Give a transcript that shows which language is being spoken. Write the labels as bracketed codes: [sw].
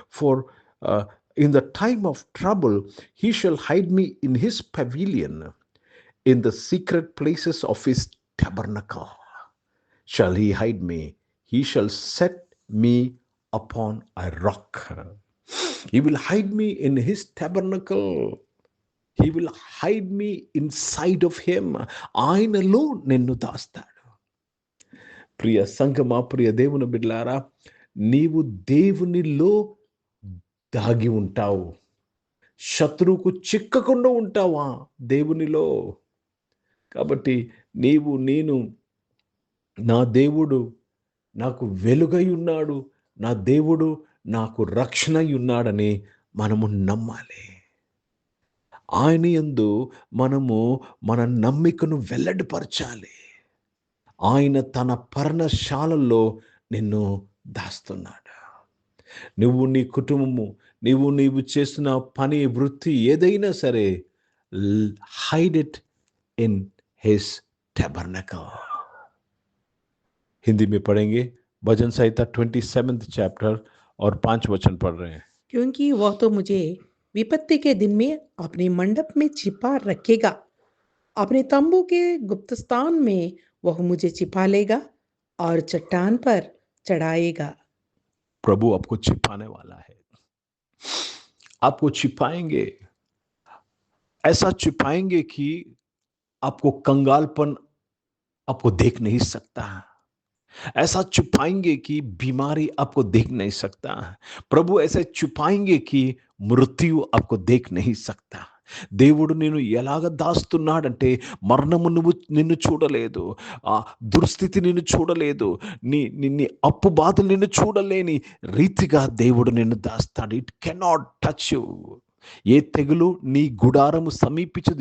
[en] For in the time of trouble he shall hide me in his pavilion, in the secret places of his tabernacle shall he hide me. He shall set me upon a rock. He will hide me in his tabernacle. He will hide me inside of him. [te] ఆయనలో నిన్ను దాస్తాడు. ప్రియ సంగమా, ప్రియ దేవుని బిడ్డలారా, నీవు దేవునిలో దాగి ఉంటావు. శత్రువుకు చిక్కకుండా ఉంటావా దేవునిలో? కాబట్టి నేను నా దేవుడు నాకు వెలుగై ఉన్నాడు, నా దేవుడు నాకు రక్షణ అయి ఉన్నాడని మనము నమ్మాలి. ఆయన యందు మనము మన నమ్మికను వెల్లడిపరచాలి. ఆయన తన పర్ణశాలలో నిన్ను దాస్తున్నాడు. నువ్వు, నీ కుటుంబము, నీవు చేస్తున్న పని, వృత్తి ఏదైనా సరే, [en] Hide it in his tabernacle. [hi] Hindi में पढ़ेंगे. भजन संहिता 27 चैप्टर और 5 वचन पढ़ रहे हैं. क्योंकि वह तो मुझे विपत्ति के दिन में अपने मंडप में छिपा रखेगा, अपने तंबू के गुप्त स्थान में वह मुझे छिपा लेगा और चट्टान पर चढ़ाएगा. प्रभु आपको छिपाने वाला है. आपको छिपाएंगे, ऐसा छिपाएंगे कि आपको कंगालपन आपको देख नहीं सकता. ऐसा छुपाएंगे कि बीमारी आपको देख नहीं सकता. प्रभु ऐसे छुपाएंगे कि మృత్యు आपको देख नहीं सकता. [te] దేవుడు నిన్ను ఎలాగ దాస్తున్నాడంటే, మరణము నిన్ను చూడలేదు, ఆ దుర్స్థితి నిన్ను చూడలేదు, నీ అప్పు బాధలు నిన్ను చూడలేని రీతిగా దేవుడు నిన్ను దాస్తాడు. [en] It cannot touch you. [te] ఏ తెగులు నీ గుడారము సమీపించదు.